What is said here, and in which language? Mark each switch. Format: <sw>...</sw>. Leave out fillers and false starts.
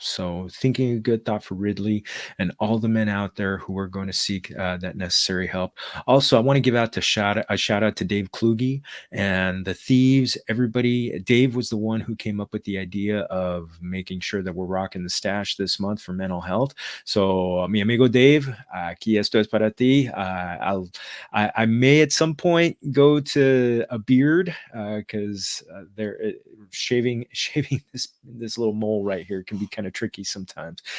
<en>So thinking a good thought for Ridley and all the men out there who are going to seek that necessary help. Also, I want to give out a shout out to Dave Kluge and the Thieves. Everybody, Dave was the one who came up with the idea of making sure that we're rocking the stash this month for mental health.</en> <es>So mi amigo Dave, aquí esto es para ti.</es> <en>I may at some point go to a beard because there shaving this little mole right here can be kind of tricky sometimes.</en>